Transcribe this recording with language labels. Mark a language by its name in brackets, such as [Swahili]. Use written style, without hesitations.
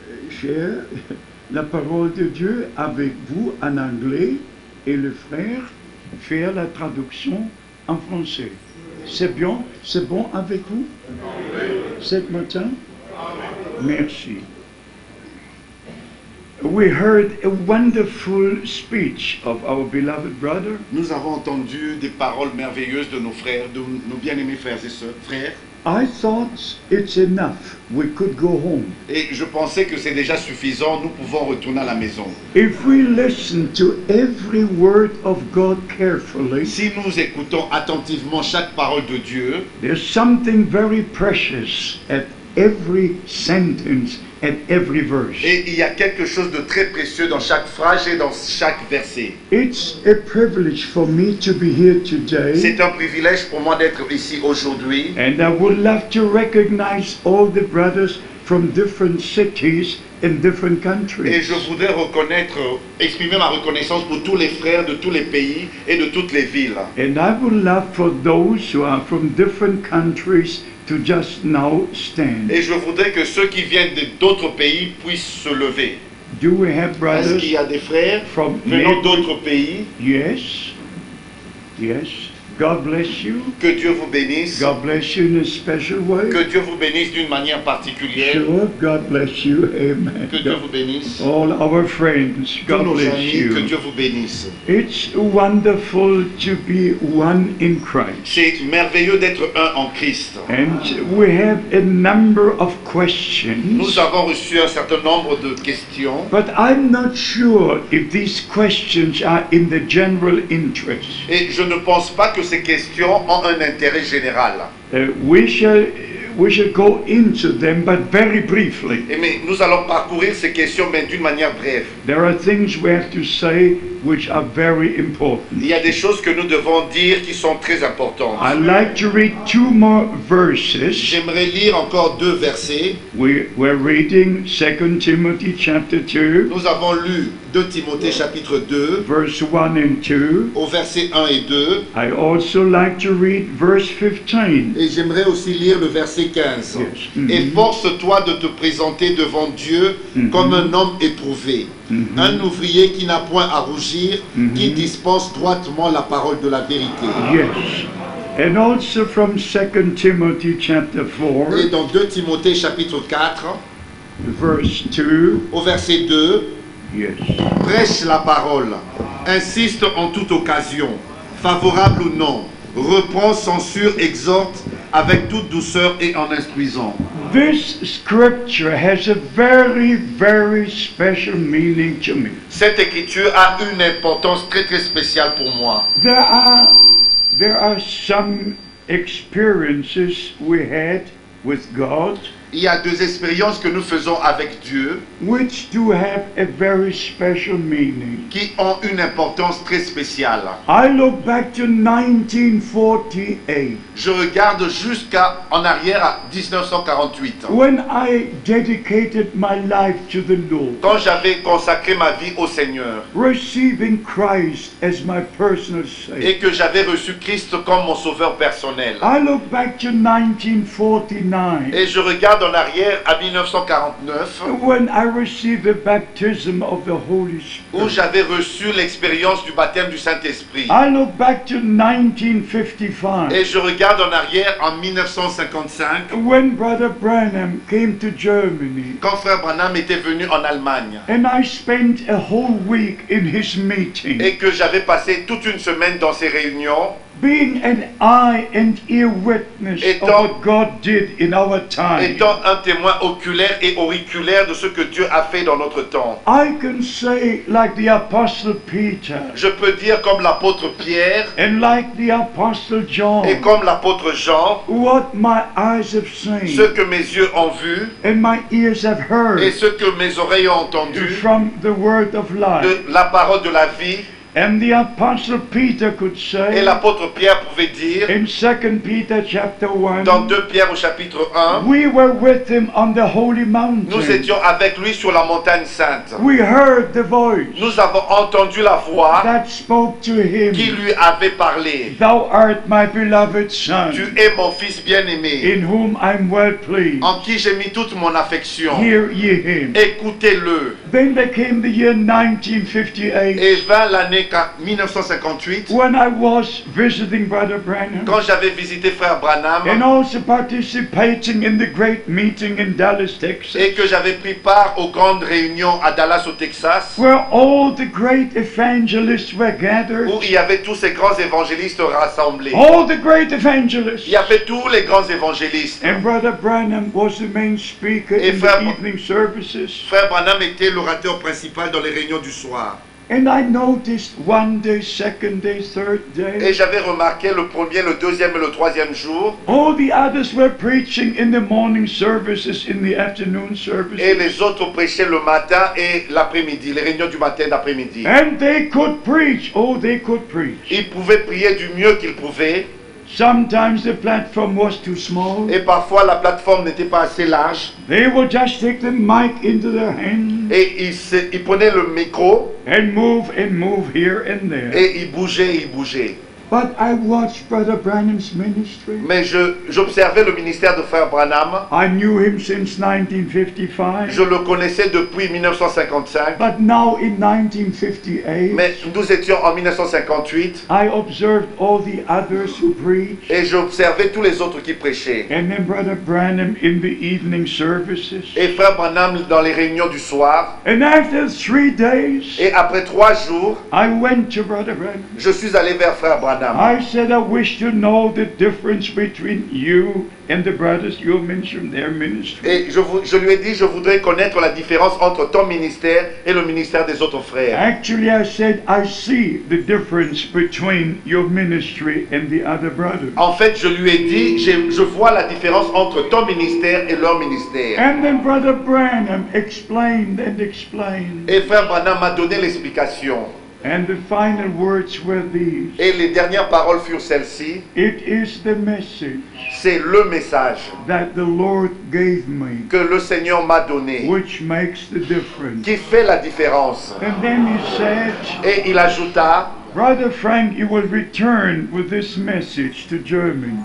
[French] J'ai la parole de Dieu avec vous en anglais et le frère faire la traduction en français. C'est bien, c'est bon avec vous ce matin? Merci. [English] We heard a wonderful speech of our beloved brother. [French] Nous avons entendu des paroles merveilleuses de nos frères, de nos bien-aimés frères et sœurs. [English] I thought it's enough. We could go home. [French] Et je pensais que c'est déjà suffisant, nous pouvons retourner à la maison. [English] If we listen to every word of God carefully, [French] si nous écoutons attentivement chaque parole de Dieu, [English] there's something very precious at every sentence, at every verse. [French] Et il y a quelque chose de très précieux dans chaque phrase et dans chaque verset. [English] It's a privilege for me to be here today. [French] C'est un privilège pour moi d'être ici aujourd'hui. [English] And I would love to recognize all the brothers from different cities in different countries. [French] Et je voudrais exprimer ma reconnaissance pour tous les frères de tous les pays et de toutes les villes. [English] And I would love for those who are from different countries to just now stand. [French] Et je voudrais que ceux qui viennent d'autres pays puissent se lever. [English] Do we have brothers? [French] Est-ce qu'il y a des frères venant d'autres pays? [English] Yes. Yes. God bless you. [French] Que Dieu vous bénisse. [English] God bless you in a special way. [French] Que Dieu vous bénisse d'une manière particulière. [English] Sure. God bless you. Amen. [French] Que Dieu vous bénisse. [English] All our friends. God bless you. [French] Que Dieu vous bénisse. [English] It's wonderful to be one in Christ. [French] C'est merveilleux d'être un en Christ. [English] And we have a number of questions. [French] Nous avons reçu un certain nombre de questions. [English] But I'm not sure if these questions are in the general interest. [French] Et je ne pense pas que ces questions ont un intérêt général. [English] We shall go into them, but very briefly. [French] Mais nous allons parcourir ces questions, mais d'une manière brève. [English] There are things we have to say which are very important. [French] Il y a des choses que nous devons dire qui sont très importantes. [English] I'd like to read two more verses. [French] J'aimerais lire encore deux versets. [English] We're reading 2 Timothy chapter 2. [French] Nous avons lu 2 Timothée chapitre 2, [English] verse 1 and 2. [French] Au verset 1 et 2. [English] I also like to read verse 15. [French] Et j'aimerais aussi lire le verset 15. [English] Yes. [French] Efforce-toi de te présenter devant Dieu comme un homme éprouvé, un ouvrier qui n'a point à rougir, qui dispense droitement la parole de la vérité. [English] Yes. And also from 2 Timothy chapter 4. [French] Et dans 2 Timothée chapitre 4, [English] verse 2. [French] Au verset 2. [English] Yes. [French] Prêche la parole, insiste en toute occasion, favorable ou non, reprend, censure, exhorte avec toute douceur et en instruisant. [English] This scripture has a very, very special meaning to me. [French] Cette écriture a une importance très très spéciale pour moi. [English] There are some experiences we had with God. [French] Il y a deux expériences que nous faisons avec Dieu [English] which do have a very special meaning. [French] Qui ont une importance très spéciale. [English] I look back to 1948. [French] Je regarde en arrière à 1948. [English] When I dedicated my life to the Lord. [French] Quand j'avais consacré ma vie au Seigneur. [English] Receiving Christ as my personal Savior. [French] Et que j'avais reçu Christ comme mon sauveur personnel. [English] I look back to 1949. [French] Et je regarde en arrière à 1949 [English] when I received the baptism of the Holy Spirit. [French] Où j'avais reçu l'expérience du baptême du Saint-Esprit. [English] I look back to 1955. [French] Et je regarde en arrière en 1955 [English] when Brother Branham came to Germany. [French] Quand Frère Branham était venu en Allemagne. [English] And I spent a whole week in his meeting. [French] Et que j'avais passé toute une semaine dans ses réunions. [English] Being an eye and ear witness of what God did in our time. [French] Étant un témoin oculaire et auriculaire de ce que Dieu a fait dans notre temps. [English] I can say like the Apostle Peter. [French] Je peux dire comme l'apôtre Pierre. [English] And like the Apostle John. [French] Et comme l'apôtre Jean. [English] What my eyes have seen. [French] Ce que mes yeux ont vu. [English] And my ears have heard. [French] Et ce que mes oreilles ont entendu. [English] From the word of life. [French] De la parole de la vie. [English] And the Apostle Peter could [French] Et [English] say [French] l'apôtre Pierre pouvait dire, [English] in 2 Peter chapter 1, [French] dans 2 Pierre au chapitre 1, [English] we were with him on the holy [French] nous [English] mountain. [French] étions avec lui sur la montagne sainte. [English] We heard the voice [French] Nous avons entendu la voix [English] that spoke to [French] qui [English] him. [French] lui avait parlé. [English] Thou art my beloved son, [French] Tu es mon fils bien-aimé, [English] in whom I'm well pleased. [French] en qui j'ai mis toute mon affection. [English] Hear ye him. [French] Écoutez-le. [English] Then there came the year 1958 [French] Et vint l'année 1958, [English] when I was visiting Brother Branham [French] quand j'avais visité frère Branham [English] and also participating in the great meeting in Dallas, Texas, [French] et que j'avais pris part aux grandes réunions à Dallas au Texas, [English] where all the great evangelists were gathered. [French] où il y avait tous ces grands évangélistes rassemblés. [English] All the great evangelists. [French] Il y avait tous les grands évangélistes. [English] And Brother Branham was the main speaker [French] Et [English] in [French] frère- [English] the evening services. [French] Frère Branham était l'orateur principal dans les réunions du soir. [English] And I noticed one day, second day, third [French] Et [English] day, [French] j'avais remarqué le premier, le deuxième et le troisième jour, [English] all the others were preaching in the morning services, in the afternoon [French] et [English] services. [French] les autres prêchaient le matin et l'après-midi, les réunions du matin et d'après-midi. [English] And they could preach. Oh, they could preach. [French] Ils pouvaient prier du mieux qu'ils pouvaient, [English] Sometimes the platform was too small. [French] et parfois la plateforme n'était pas assez large, [English] They would just take the mic into their hand [French] et ils prenaient le micro, [English] and move here and there. [French] et ils bougeaient. [English] But I watched Brother Branham's ministry. [French] Mais j'observais le ministère de frère Branham, [English] I knew him since 1955. [French] je le connaissais depuis 1955, [English] But now in 1958, [French] mais nous étions en 1958, [English] I observed all the others who preached. [French] et j'observais tous les autres qui prêchaient. [English] And then Brother Branham in the evening services. [French] Et frère Branham dans les réunions du soir. [English] And after 3 days, [French] Et après 3 jours, [English] I went to Brother Branham. [French] je suis allé vers frère Branham. [English] I said, I wish to know the difference between you and the brothers you mentioned their ministry. [French] Et je lui ai dit, je voudrais connaître la différence entre ton ministère et le ministère des autres frères. [English] Actually, I said, I see the difference between your ministry and the other brothers. [French] En fait, je lui ai dit, je vois la différence entre ton ministère et leur ministère. [English] And then Brother Branham explained and explained. [French] Et frère Branham m'a donné l'explication. [English] And the final words were these. [French] Et les dernières paroles furent celles-ci. [English] It is the message [French] C'est le message [English] that the Lord gave me [French] que le Seigneur m'a donné [English] which makes the difference. [French] qui fait la différence. [English] And then he said, [French] Et il ajouta, [English] Brother Frank, you will return with this message to Germany.